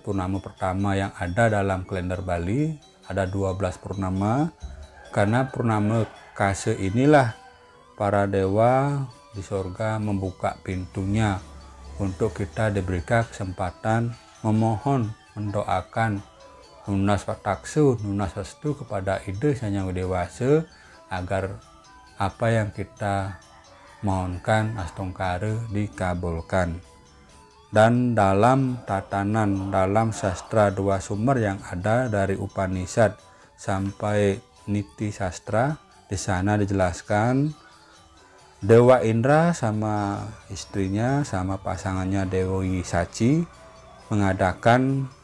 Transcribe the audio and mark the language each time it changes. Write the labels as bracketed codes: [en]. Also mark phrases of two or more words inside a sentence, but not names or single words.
[id] Purnama pertama yang ada dalam kalender Bali, ada 12 purnama. Karena Purnama Kase inilah para dewa di surga membuka pintunya untuk kita diberikan kesempatan memohon, mendoakan [ban] nunas wataksu, [id] nunas restu kepada ide yang dewasa, agar apa yang kita mohonkan astongkare dikabulkan. Dan dalam tatanan, dalam sastra dua sumber yang ada dari Upanishad sampai Niti Sastra, di sana dijelaskan Dewa Indra sama istrinya, sama pasangannya Dewi Saci mengadakan